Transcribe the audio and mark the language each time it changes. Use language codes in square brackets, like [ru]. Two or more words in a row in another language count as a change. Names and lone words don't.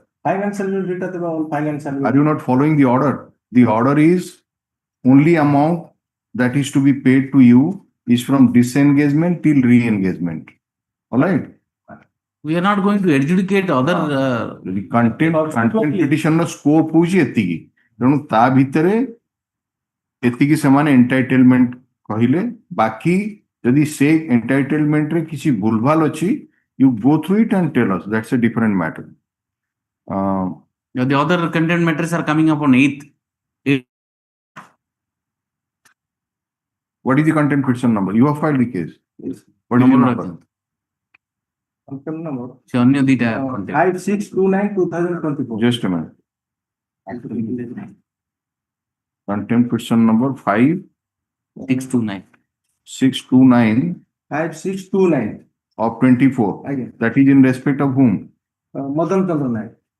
[en] Financial will return the financial. Are you not following the order? The order is only amount that is to be paid to you is from disengagement till re-engagement. All right? We are not going to adjudicate other. The contempt petition scope [or] ହଉଛି ଏତିକି ତେଣୁ ତା ଭିତରେ ଏତିକି ସେମାନେ ଏଣ୍ଟାଇଟେଲମେଣ୍ଟ କହିଲେ ବାକି ଯଦି ସେ ଏଣ୍ଟାଇଟେଲମେଣ୍ଟ ରେ କିଛି ଭୁଲଭାଲ ଅଛି [en] you go through it and tell us. That's a different matter. The other contempt matters are coming up on 8th. What is the contempt petition number? You have filed the case. Yes. What is the Number number? Contempt number. [or] ସେ ଅନ୍ୟ ଦିଟା contempt. [en] 5629/2024. Just a minute. Contempt petition number 629. 5629 5629. of 24. Again. That is in respect of whom? Madan Chandra Naik.